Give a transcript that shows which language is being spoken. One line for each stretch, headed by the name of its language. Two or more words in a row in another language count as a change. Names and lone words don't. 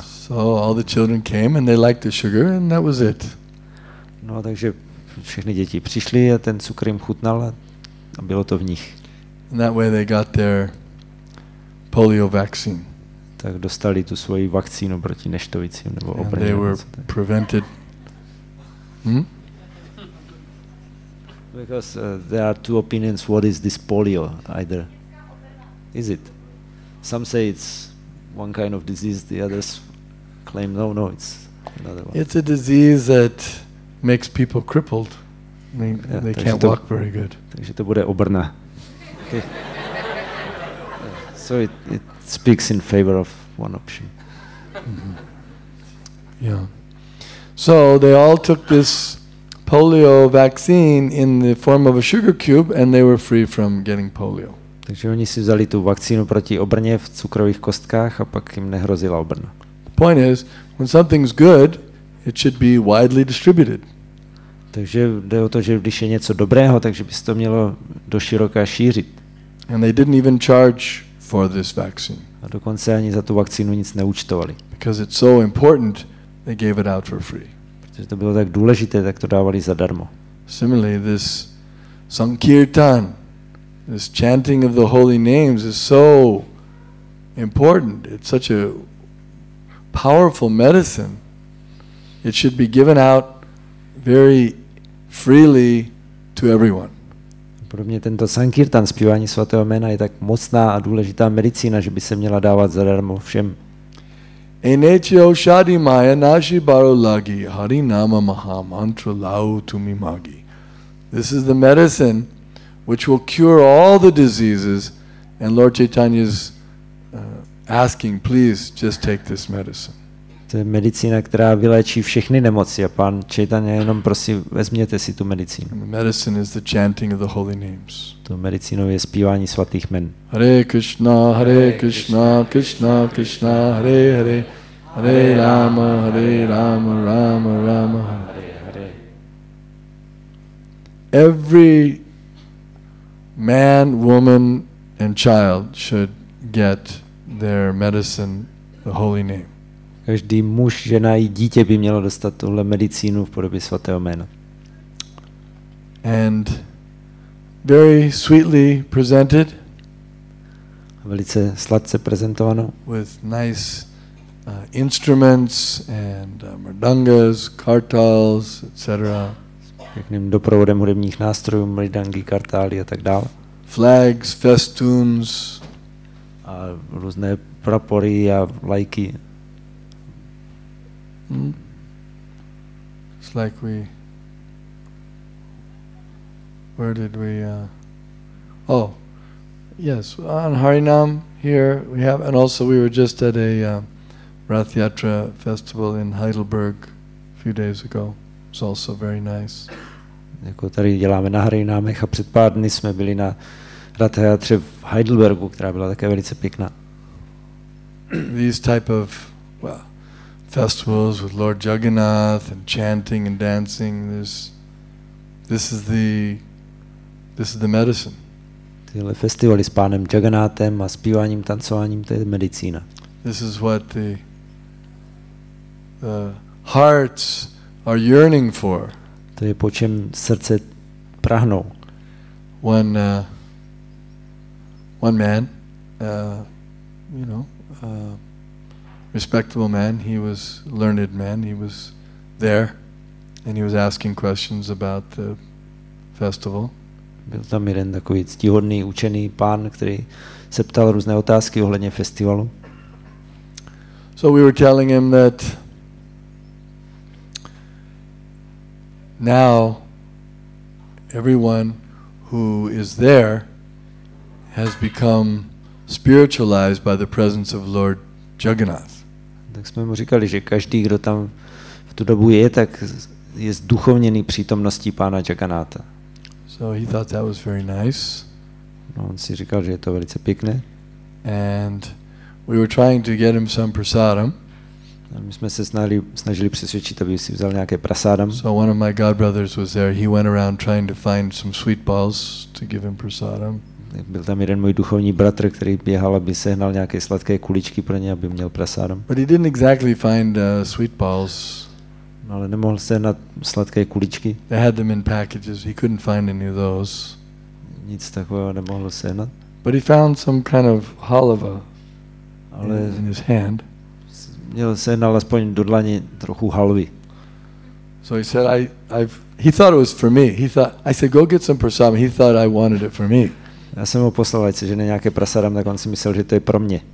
English: So all the children came and they liked the sugar and that was it.
Czech: No takže všechny děti přišly a ten cukr jim chutnal a bylo to v nich.
English: And that way they got their polio vaccine.
Czech: Tak dostali tu svoji vakcínu proti neštovicím nebo
English: And they were prevented. Because there are two opinions what is this polio either. Is it? Some say it's one kind of disease, the others claim no, it's another one. It's a disease that makes people crippled. I mean, they can't walk very good.
Czech: Takže to bude obrna.
English: Okay. So it speaks in favor of one option. Mm-hmm. Yeah. So they all took this polio vaccine in the form of a sugar cube and they were free from getting polio.
Czech: Takže oni si vzali tu vakcínu proti obrně v cukrových kostkách a pak jim nehrozila obrna.
English: The point is, when something's good, it should be widely distributed.
Czech: Takže jde o to, že když je něco dobrého, takže by se to mělo doširoka šířit.
English: And they didn't even charge for this vaccine.
Czech: A dokonce ani za tu vakcínu nic neúčtovali.
English: Because it's so important, they gave it out for free.
Czech: Protože to bylo tak důležité, tak to dávali zadarmo.
English: Similarly, this Sankirtan, this chanting of the holy names is so important. It's such a powerful medicine. It should be given out very freely to everyone.
Czech: Podobně tento sankirtan, zpívání svatého jména, je tak mocná a důležitá medicína, že by se měla dávat zadarmo všem.
Bangla: এনেছো ঔষধি মায়া নাশি বারো লাগি হরি নাম মহা মন্ত্র লও তুমি মাগি.
English: This is the medicine which will cure all the diseases, and Lord Chaitanya is asking, please just take this medicine.
Czech: To je medicína, která vyléčí všechny nemoci a pán Chaitanya jenom prosí, vezměte si tu medicínu.
English: And the medicine is the chanting of the holy names.
Czech: Tu medicínou je zpívání svatých jmen.
Sanskrit: हरे कृष्ण, कृष्ण कृष्ण, हरे हरे, हरे राम, राम राम, हरे.
English: Every man, woman, and child should get their medicine, the holy name.
Czech: Každý muž, žena i dítě by mělo dostat tuhle medicínu v podobě svatého jména.
English: And very sweetly presented.
Czech: Velice sladce prezentováno.
English: With nice instruments and mridangas, kartals, etc.
Czech: Pěkným doprovodem hudebních nástrojů, mridangy, kartály a tak dále.
English: Flags, festoons.
Czech: A různé prapory a vlajky.
English: It's like where did we, yes, on Harinam here we have, and also we were just at a Rath Yatra festival in Heidelberg a few days ago. It's also very nice.
Czech: Jako tady děláme na Harinámech a před pár dny jsme byli na Rath Yatře v Heidelbergu, která byla také velice pěkná.
English: These type of, festivals with Lord Jagannath and chanting and dancing, this is the medicine.
Czech: Tyhle festivaly s pánem Jagannathem a zpíváním, tancováním, to je medicína.
English: This is what the hearts are yearning for.
Czech: To je po čem srdce prahnou.
English: One man, respectable man, he was learned man, he was there and he was asking questions about the festival.
Czech: Byl tam jeden takový ctihodný, učený pán, který se ptal různé otázky ohledně festivalu.
English: So we were telling him that now everyone who is there has become spiritualized by the presence of Lord Jagannath.
Czech: Tak jsme mu říkali, že každý, kdo tam v tu dobu je, tak je zduchovněný přítomností pána Jagannatha.
English: So he thought that was very nice.
Czech: No, on si říkal, že je to velice pěkné.
English: And we were trying to get him some prasadam.
Czech: A my jsme se snažili přesvědčit, aby si vzal nějaké prasádam.
English: So one of my godbrothers was there. He went around trying to find some sweet balls to give him prasadam.
Czech: Byl tam jeden můj duchovní bratr, který běhal, aby sehnal nějaké sladké kuličky pro ně, aby měl prasádam.
English: But he didn't exactly find sweet balls.
Czech: No, ale nemohl sehnat sladké kuličky.
English: They had them in packages. He couldn't find any of those.
Czech: Nic takového nemohl sehnat.
English: But he found some kind of halava in his hand.
Czech: Sehnal aspoň do dlaně trochu halvy.
English: So he said, he thought it was for me. I said, go get some prasadam. He thought I wanted it for me.
Czech: Já jsem mu poslal, ať se žene nějaké prasádam, tak on si myslel, že to je pro mě.